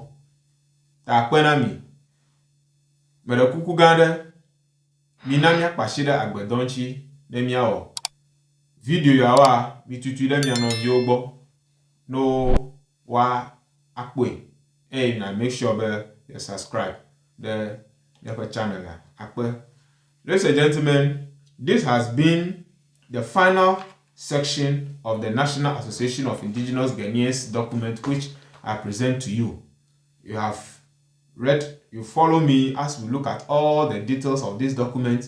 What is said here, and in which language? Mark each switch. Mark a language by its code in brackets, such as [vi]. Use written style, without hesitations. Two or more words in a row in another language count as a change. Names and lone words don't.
[ee] Ta akpe na mi. Meɖe kuku gã aɖe. Mina miakpa asi ɖe agbedɔ ŋuti ne miawɔ. Video yawoa, mitutui ɖe mia nɔviwo gbɔ no woakpɔe. Eye na [en] make sure [ee] be [en] you subscribe [ee] ɖe miaƒe channel la. Akpe. [en] Ladies and gentlemen, this has been the final section of the National Association of Indigenous Ghanaians document which I present to you. You have read, you follow me as we look at all the details of this document.